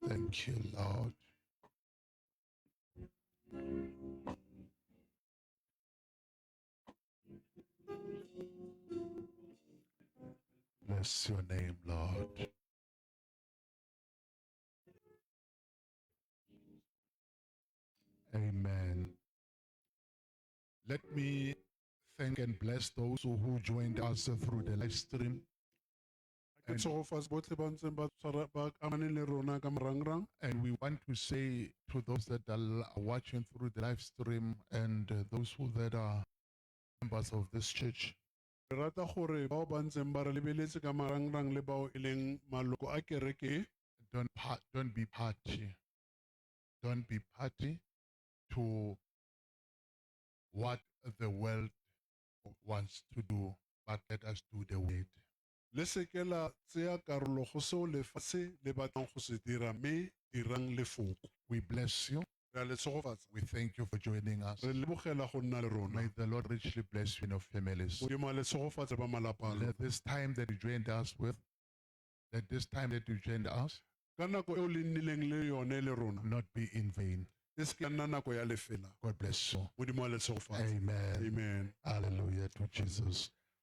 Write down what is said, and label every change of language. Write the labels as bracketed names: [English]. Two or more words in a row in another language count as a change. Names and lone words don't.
[English] Thank you, Lord. Bless your name, Lord. Amen. Let me thank and bless those who joined us through the live stream. [Tswana] Ke tshogofetse botlhe ba ntseng ba amane le rona ka marangrang. [English] And we want to say to those that are watching through the live stream and those who that are members of this church, [Tswana] Re rata gore bao ba ntseng ba re lebeletse ka marangrang le bao e leng maloko a kereke [English] don't be party. Don't be party to what the world wants to do, but let us do the word. [Tswana] le seke la tseya karolo go seo lefatshe le batlang go se dira mme dirang lefoko. [English] We bless you. [Tswana] Re a le tshogofatsa. [English] We thank you for joining us. [Tswana] Re lebogela go nna le rona. [English] May the Lord richly bless you and your families. [Tswana] Modimo a le tshogofatse ba malapa a lona. [English] Let this time that you joined us with, let this time that you joined us [Tswana] Ka nako eo le nnileng le yone le rona [English] not be in vain. [Tswana] e seke ya nna nako ya lefela. [English] God bless you. [Tswana] Modimo a le tshogofatse. [English] Amen. Amen. Hallelujah to Jesus.